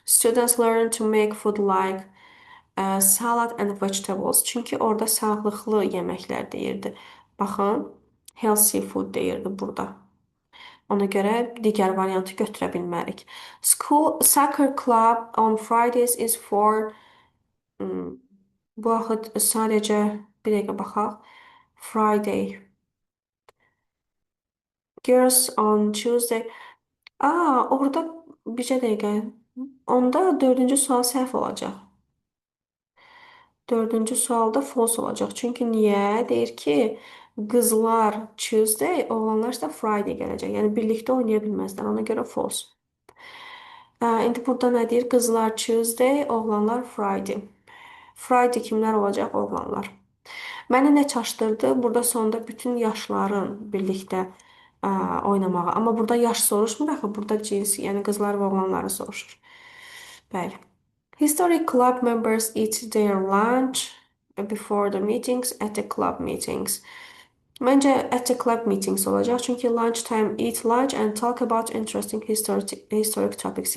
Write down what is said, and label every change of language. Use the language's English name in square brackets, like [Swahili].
[English] Students learn to make food like salad and vegetables. [Azerbaijani] Çünki orada sağlıqlı yeməklər deyirdi. Baxın, [English] healthy food [Azerbaijani] deyirdi burada. Ona görə digər variantı götürə bilmərik. [English] School soccer club on Fridays is for [Azerbaijani] bu vaxt sadəcə bir dəqiqə baxaq. [English] Friday. Girls on Tuesday. [Azerbaijani] Orada bircə dəqiqə. Onda dördüncü sual səhv olacaq. Dördüncü sualda false olacaq. Çünki niyə? Deyir ki, qızlar Tuesday, oğlanlar isə Friday gələcək. Yəni birlikdə oynaya bilməzlər. Ona görə false. İndi burada nə deyir? Qızlar Tuesday, oğlanlar Friday. Friday kimlər olacaq? Oğlanlar. Məni nə çaşdırdı? Burada sonda bütün yaşların birlikdə oynamağı. Amma burada yaş soruşmur axı. Burada cins, yəni qızlar və oğlanları soruşur. Bəli. [English] Historic club members eat their lunch before the meetings at the club meetings. [Azerbaijani] Məncə [English] at the club meetings [Azerbaijani] olacaq. Çünki [English] lunch time, eat lunch and talk about interesting historic topics.